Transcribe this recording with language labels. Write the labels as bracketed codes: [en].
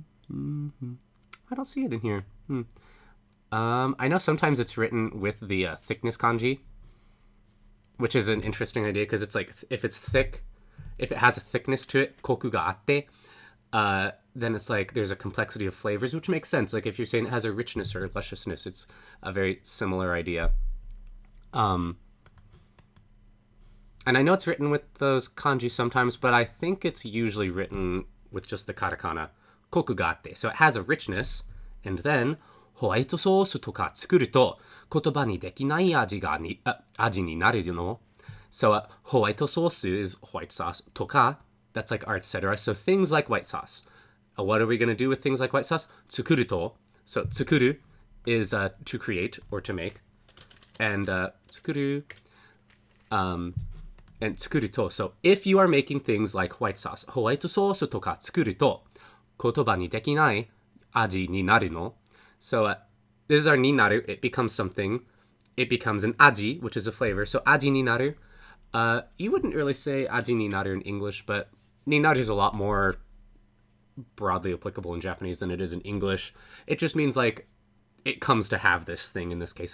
[en] I don't see it in here. I know sometimes it's written with the thickness kanji, which is an interesting idea because it's like, if it's thick, if it has a thickness to it, [ja] koku ga atte, [en] then it's like there's a complexity of flavors, which makes sense. Like if you're saying it has a richness or lusciousness, it's a very similar idea. And I know it's written with those kanji sometimes, but I think it's usually written with just the katakana, [ja] koku ga atte. [en] So it has a richness, and then [ja] ホワイトソースとか作ると言葉にできない味になるの. [en] So, ホワイトソース is white sauce. とか, that's like our etc. So things like white sauce. What are we going to do with things like white sauce? [ja] 作ると. [en] So, 作る is to create or to make. And 作る, and 作ると. So, if you are making things like white sauce, [ja] ホワイトソースとか作ると言葉にできない味になるの. [en] So, this is our ni naru. It becomes something. It becomes an aji, which is a flavor. So, [ja] aji ni naru. [en] You wouldn't really say aji ni naru in English, but ni naru is a lot more broadly applicable in Japanese than it is in English. It just means, like, it comes to have this thing in this case.